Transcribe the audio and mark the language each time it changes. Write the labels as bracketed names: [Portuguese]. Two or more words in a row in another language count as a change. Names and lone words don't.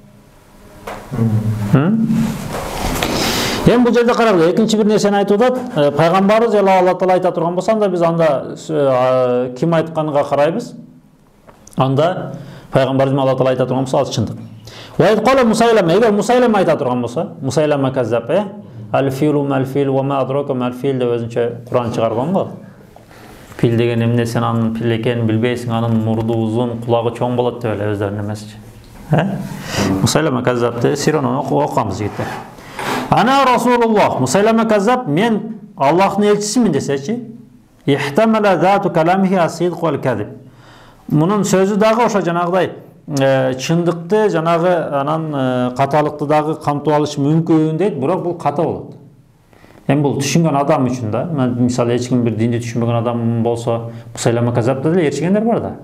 [Kyrgyz] Эми бул жерде карагыла, экинчи бир нерсени айтып атат. Пайгамбарыбыз Алла Таала айта турган болсо, анда биз анда ким айтканга карайбыз? Анда пайгамбарыбыз Алла Таала айта турган болсо, ал чындык. Ва айткала Мусайлама, эгер Мусайлама айта турган болсо, Мусайлама каззаб, [Arabic] الفيل ما الفيل وما أدراك ما الفيل [Kyrgyz] деп өзүнчө Куран чыгарган го. Фил деген эмне, сен анын фил экенин билбейсиң, анын мурду узун, кулагы чоң болот деп эле өздөрүнүн эмесичи. Мусайлама каззабты Сиронун окуганбыз жигиттер. [Arabic] أنا رسول الله, Мусайлама каззаб, [Kyrgyz] мен Аллахтын элчисимин десечи, [Arabic] احتمل ذات كلامه الصدق والكذب. [Kyrgyz] Мунун сөзү дагы ошо жанагыдай чындыкты, жанагы анан каталыкты дагы камтып алышы мүмкүн дейт, бирок бул ката болот. Эми бул түшүнгөн адам үчүн да, мисалы эч ким бир динди түшүнбөгөн адам болсо, Мусайлама каззаб деле ээрчигендер бар да.